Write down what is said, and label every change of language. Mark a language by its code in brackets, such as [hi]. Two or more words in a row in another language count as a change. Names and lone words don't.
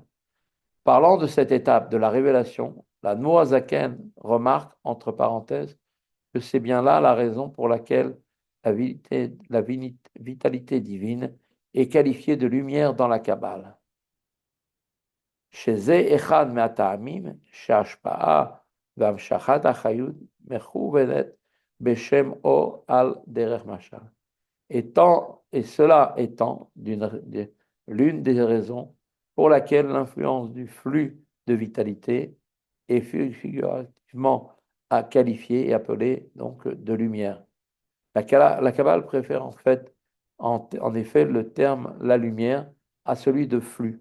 [fr] Parlant de cette étape de la révélation, la Noazaken remarque, entre parenthèses, que c'est bien là la raison pour laquelle la vitalité divine est qualifiée de lumière dans la Kabbale. [he] שזה אחד מהטעמים שההשפעה והמשכת החיות מכוונת בשם אור על דרך משל. [fr] Et cela étant l'une des raisons pour laquelle l'influence du flux de vitalité est figurativement à qualifier et appelée donc de lumière. La Kabbale préfère en fait, en effet, le terme la lumière à celui de flux.